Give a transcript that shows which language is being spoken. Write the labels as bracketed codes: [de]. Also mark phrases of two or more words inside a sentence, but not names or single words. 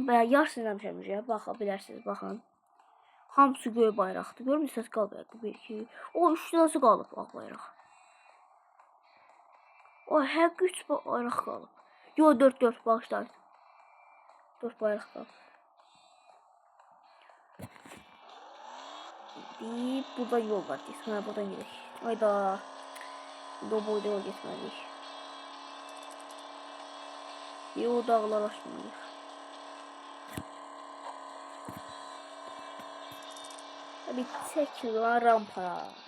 [az] Və yarısını eləmişəm. Baxa bilərsiniz, baxın. Hamısı göy bayraqdır. Görmürsünüz, qalıb 1 2. O 3 tanəsi qalıb ağ bayraq. O həqiqi 3 bayraq qalıb. Yo 4 bağışlayın. 4 bayraq qalıb. Deyip buradan yol var. [tr] Geçmeye buradan gidelim. Hayda. Bu boyda yol geçmeliyiz. Yo dağlar aşmalıyız. Bir çekilen rampa.